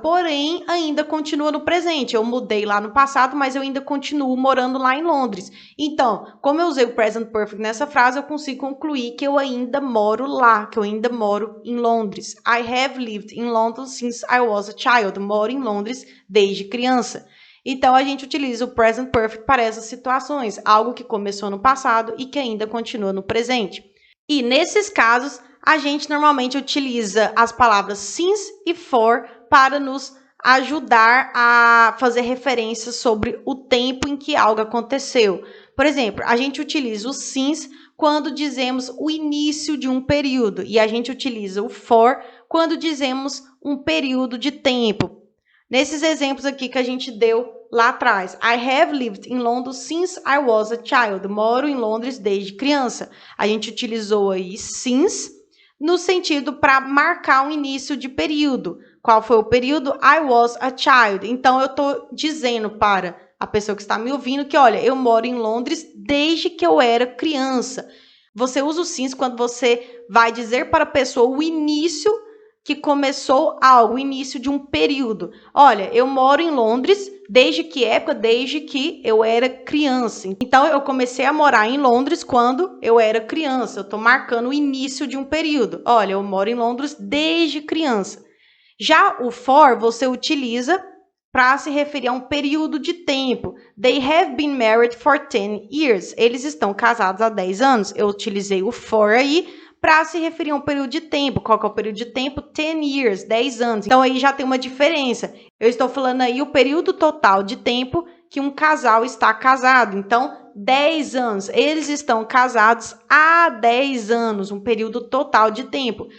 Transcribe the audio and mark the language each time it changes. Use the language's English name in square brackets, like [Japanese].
[Portuguese] Porém, ainda continua no presente. Eu mudei lá no passado, mas eu ainda continuo morando lá em Londres. Então, como eu usei o present perfect nessa frase, eu consigo concluir que eu ainda moro lá, que eu ainda moro em Londres. [English] I have lived in London since I was a child. [Portuguese] Moro em Londres desde criança. Então, a gente utiliza o present perfect para essas situações. Algo que começou no passado e que ainda continua no presente. E nesses casos, a gente normalmente utiliza as palavras since e for para nos ajudar a fazer referências sobre o tempo em que algo aconteceu. Por exemplo, a gente utiliza o since quando dizemos o início de um período e a gente utiliza o for quando dizemos um período de tempo. Nesses exemplos aqui que a gente deu lá atrás, [English] I have lived in London since I was a child. [Portuguese] Moro em Londres desde criança. A gente utilizou aí since no sentido para marcar um início de período. Qual foi o período? [English] I was a child. [Portuguese] Então, eu estou dizendo para a pessoa que está me ouvindo que, olha, eu moro em Londres desde que eu era criança. Você usa o since quando você vai dizer para a pessoa o início que começou algo, o início de um período. Olha, eu moro em Londres desde que época? Desde que eu era criança. Então, eu comecei a morar em Londres quando eu era criança. Eu estou marcando o início de um período. Olha, eu moro em Londres desde criança. Já o for, você utiliza para se referir a um período de tempo. [English] They have been married for 10 years. [Portuguese] Eles estão casados há 10 anos. Eu utilizei o for aí para se referir a um período de tempo. Qual que é o período de tempo? 10 years, 10 anos. Então, aí já tem uma diferença. Eu estou falando aí o período total de tempo que um casal está casado. Então, 10 anos. Eles estão casados há 10 anos, um período total de tempo.